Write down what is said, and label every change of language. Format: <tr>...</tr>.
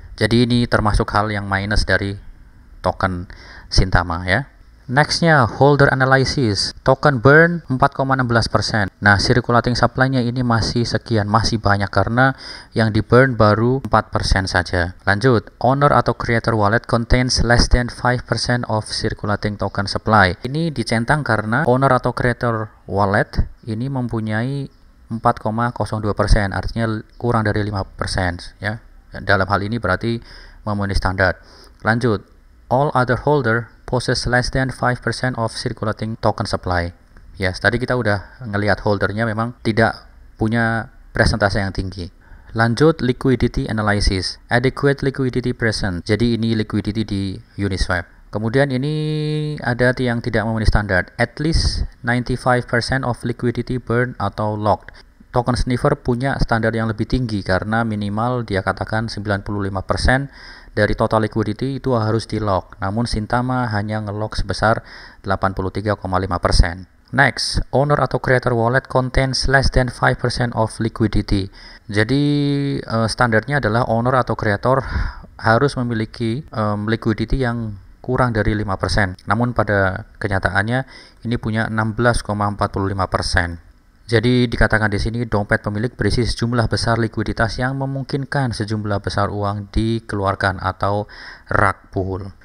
<id>Jadi ini termasuk hal yang minus dari token Sintama ya.</id> <en>Nextnya holder analysis, token burn 4,16%.</en> <id>Nah, circulating supply-nya ini masih sekian, masih banyak karena yang di burn baru 4% saja.</id> <en>Lanjut, owner atau creator wallet contains less than 5% of circulating token supply.</en> <id>Ini dicentang karena owner atau creator wallet ini mempunyai 4,02%, artinya kurang dari 5% ya. Dalam hal ini berarti memenuhi standar.</id> <en>Lanjut, all other holder possess less than 5% of circulating token supply.</en> <id>Yes, tadi kita udah ngelihat holdernya memang tidak punya presentase yang tinggi.</id> <en>Lanjut, liquidity analysis, adequate liquidity present.</en> <id>Jadi ini liquidity di Uniswap. Kemudian ini ada yang tidak memenuhi standar,</id> <en>at least 95% of liquidity burn</en> <id>atau locked. Token sniffer punya standar yang lebih tinggi karena minimal dia katakan 95% dari total liquidity itu harus di lock. Namun Sintama hanya ngelock sebesar 83,5%.</id> <en>Next, owner atau creator wallet contains less than 5% of liquidity.</en> <id>Jadi standarnya adalah owner atau creator harus memiliki liquidity yang kurang dari 5%. Namun pada kenyataannya ini punya 16,45%. Jadi dikatakan di sini dompet pemilik berisi sejumlah besar likuiditas yang memungkinkan sejumlah besar uang dikeluarkan atau rug pull.</id>